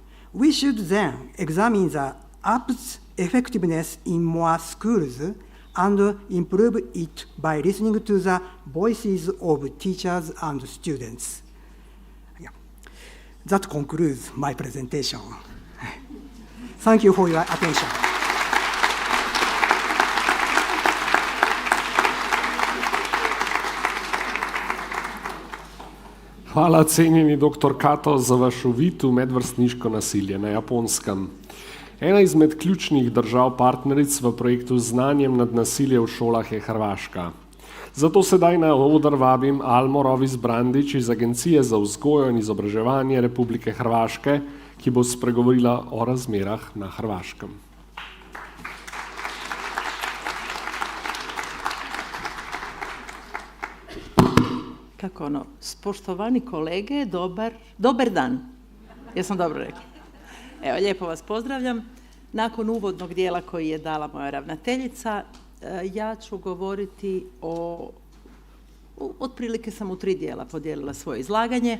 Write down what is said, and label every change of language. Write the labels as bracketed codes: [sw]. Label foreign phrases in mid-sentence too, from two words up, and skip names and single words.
[en] We should then examine the app's effectiveness in more schools and improve it by listening to the voices of teachers and students. Yeah. That concludes my presentation. Thank you for your attention. [sl] Hvala, cenjeni dr. Kato, za vaš uvid v medvrstniško nasilje na Japonskem. Ena izmed ključnih držav partneric v projektu Znanjem nad nasilje v šolah je Hrvaška. Zato sedaj na oder vabim Almo Rovis Brandić iz Agencije za vzgojo in izobraževanje Republike Hrvaške, ki bo spregovorila o razmerah na Hrvaškem. [hr] Kako ono, spoštovani kolege, dobar dan. Jesam dobro rekla? Evo, lijepo vas pozdravljam. Nakon uvodnog dijela koji je dala moja ravnateljica, ja ću govoriti otprilike sam u 3 dijela podijelila svoje izlaganje.